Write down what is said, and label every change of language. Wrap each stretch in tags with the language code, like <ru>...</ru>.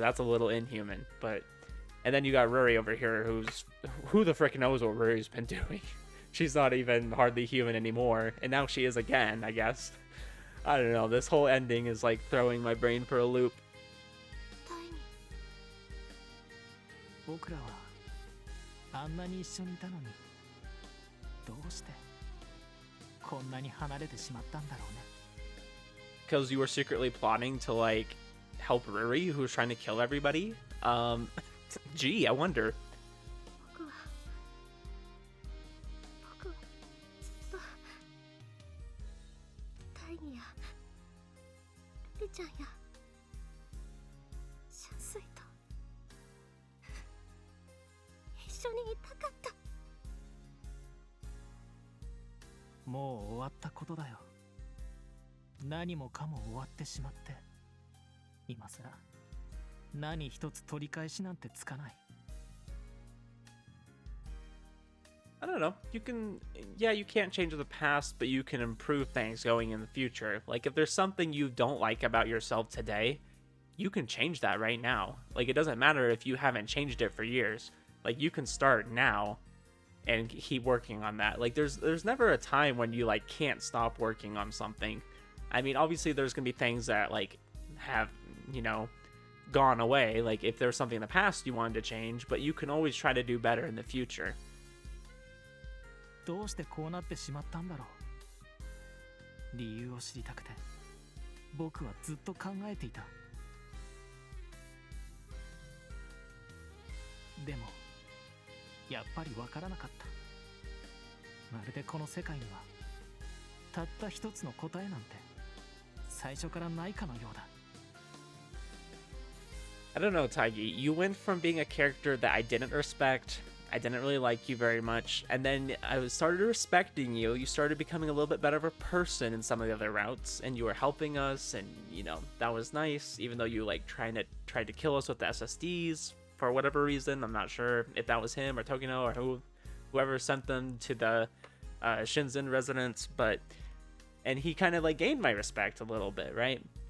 <en>That's a little inhuman. But and then you got Ruri over here, who the frick knows what Ruri's been doing. She's not even hardly human anymore, and now she is again, I guess. I don't know, this whole ending is like throwing my brain for a loop.</en> <ja>僕らはあんなに一緒にいたのにどうしてこんなに離れてしまったんだろうね。</ja> <en>Because you were secretly plotting to like help Ruri, who was trying to kill everybody. Gee, I wonder.</en> <ja>僕はずっと大義やルリちゃんや春水と一緒にいたかった。もう終わったことだよ。何もかも終わってしまって、今さら何一つ取り返しなんてつかない。</ja> <en>I don't know. You can't change the past, but you can improve things going in the future. Like, if there's something you don't like about yourself today, you can change that right now. Like, it doesn't matter if you haven't changed it for years. Like, you can start now and keep working on that. Like, there's never a time when you, like, can't stop working on something. I mean, obviously, there's gonna be things that, like, have, you know, gone away. Like, if there's something in the past you wanted to change, but you can always try to do better in the future.</en> <ja>どうしてこうなってしまったんだろう。理由を知りたくて僕はずっと考えていた。でもやっぱりわからなかった。まるでこの世界にはたった一つの答えなんて最初からないかのようだ。</ja> <en>I don't know, Taggy. You went from being a character that I didn't respect, I didn't really like you very much, and then I started respecting you. You started becoming a little bit better of a person in some of the other routes, and you were helping us, and you know that was nice. Even though you like tried to kill us with the SSDs for whatever reason, I'm not sure if that was him or Tokino or whoever sent them to the Shinzen residence, and he kind of like gained my respect a little bit, right?</en>